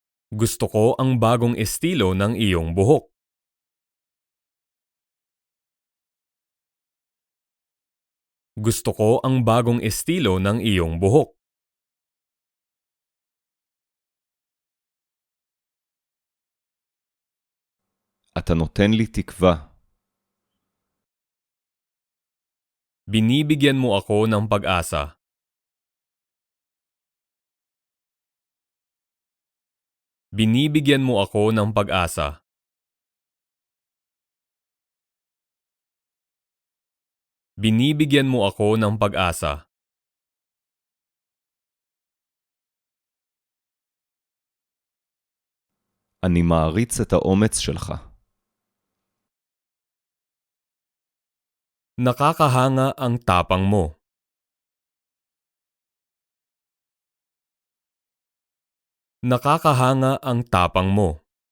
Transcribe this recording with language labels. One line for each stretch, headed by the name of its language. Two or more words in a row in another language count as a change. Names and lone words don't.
Filipino: Gusto ko ang bagong estilo ng iyong buhok. Gusto ko ang bagong estilo ng iyong buhok.
Hebrew: אתה נותן לי תקווה.
Filipino: Binibigyan mo ako ng pag-asa. Binibigyan mo ako ng pag-asa. Binibigyan mo ako ng pag-asa.
Hebrew: אני מעריץ את האומץ שלך.
Filipino: Nakakahanga ang tapang mo. Nakakahanga ang tapang mo.